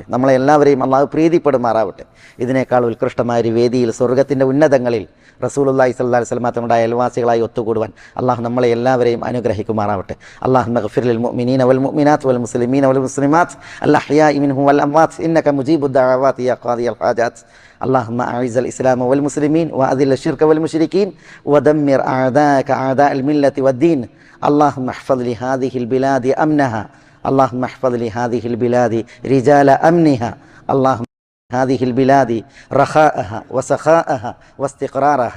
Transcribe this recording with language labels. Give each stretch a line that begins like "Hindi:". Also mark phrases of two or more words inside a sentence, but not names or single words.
Malayalam: നമ്മളെ എല്ലാവരെയും അള്ളാഹു പ്രീതിപ്പെടുമാറാവട്ടെ. ഇതിനേക്കാൾ ഉത്കൃഷ്ടമായ ഒരു വേദിയിൽ, സ്വർഗത്തിൻ്റെ ഉന്നതങ്ങളിൽ
Arabic: رسول الله صلى الله عليه وسلم
Malayalam: തങ്ങളുടെ അയൽവാസികളായി ഒത്തുകൂടുവാൻ അള്ളാഹു നമ്മളെ എല്ലാവരെയും അനുഗ്രഹിക്കുമാറാവട്ടെ.
Arabic: اللهم اغفر للمؤمنين والمؤمنات والمسلمين والمسلمات الأحياء منهم والأموات إنك مجيب الدعوات يا قاضي الحاجات. اللهم أعز الإسلام والمسلمين وأذل الشرك والمشركين ودمر أعداءك أعداء الملة والدين. اللهم احفظ لهذه البلاد أمنها. اللهم احفظ لهذه البلاد رجال أمنها. اللهم هذه البلاد رخاءها وسخاءها واستقرارها.